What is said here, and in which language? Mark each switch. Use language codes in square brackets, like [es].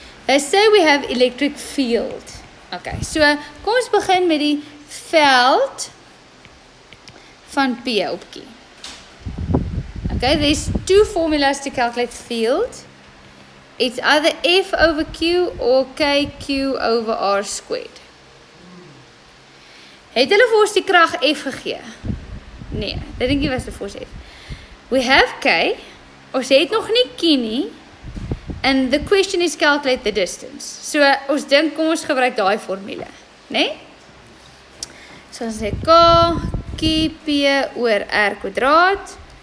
[en] They say we have electric field. [af] Okay, so kom ons begin met die veld van P op Q. [en] Okay, there's two formulas to calculate field. It's either F over Q or KQ over R squared. [af] Het hulle vir ons die krag F gegee? Nee, dit dink ek was die vir ons F. [en] We have K, [af] ons het nog nie Q nie. [en] And the question is calculate the distance. [af] So ons dink kom ons gebruik daai formule, né? So ons sê K P oor R kwadraat.